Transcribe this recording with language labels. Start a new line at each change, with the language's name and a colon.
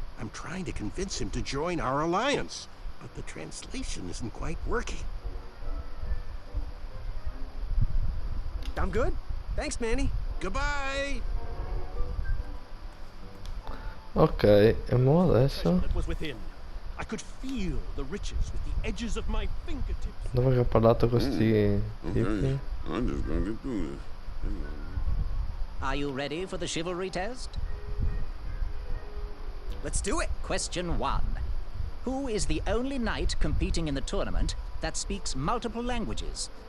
English: I'm trying to convince him to join our alliance, but the translation isn't quite working. I'm good. Thanks, Manny. Goodbye!
Italian: Ok, e mo adesso?
English: That was within. I could feel the riches with the edges of my fingertips.
Italian: Dove che ho parlato con questi tipi?
English: I'm just gonna get through this. Are you ready for the chivalry test? Let's do it. Question 1. Who is the only knight competing in the tournament that speaks multiple languages?